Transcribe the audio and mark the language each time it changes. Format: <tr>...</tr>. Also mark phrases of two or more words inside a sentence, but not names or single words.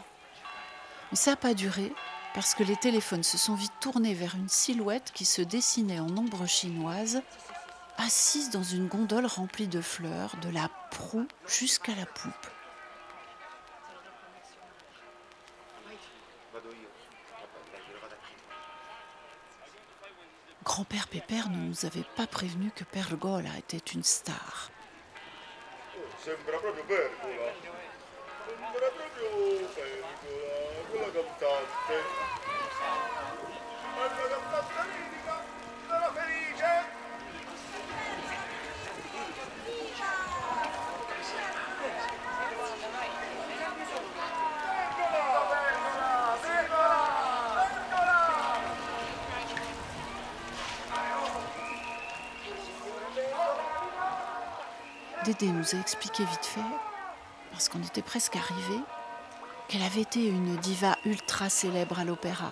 <fr>Mais ça n'a pas duré parce que les téléphones se sont vite tournés vers une silhouette qui se dessinait en ombre chinoise, assise dans une gondole remplie de fleurs, de la proue jusqu'à la poupe. Grand-père Pépère ne nous avait pas prévenu que Pergola était une star.</fr> <it>Sembra proprio Pergola. Sembra proprio Pergola, quella cantante. È una cantante lirica, sono felice. Pergola, Pergola, Pergola, Pergola.</it> <fr>Dédé nous a expliqué vite fait, parce qu'on était presque arrivés, qu'elle avait été une diva ultra célèbre à l'opéra.</fr>